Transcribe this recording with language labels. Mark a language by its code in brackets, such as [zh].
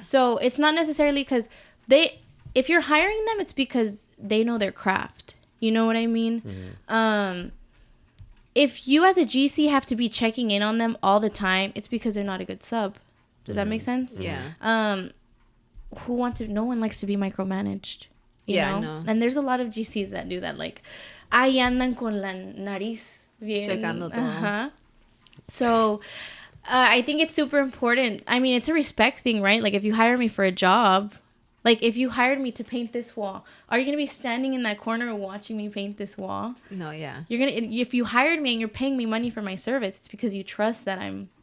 [en] So it's not necessarily because if you're hiring them, it's because they know their craft. You know what I mean? Mm-hmm. If you as a GC have to be checking in on them all the time, it's because they're not a good sub. Does that make sense? Yeah. No one likes to be micromanaged. You know? No. And there's a lot of GCs that do that. [es] Like, ahí andan con la nariz bien. Checando todo. Uh-huh. [en] So, I think it's super important. I mean, it's a respect thing, right? Like, if you hire me for a job, like, if you hired me to paint this wall, are you going to be standing in that corner watching me paint this wall? No, yeah. If you hired me and you're paying me money for my service, it's because you trust that I'm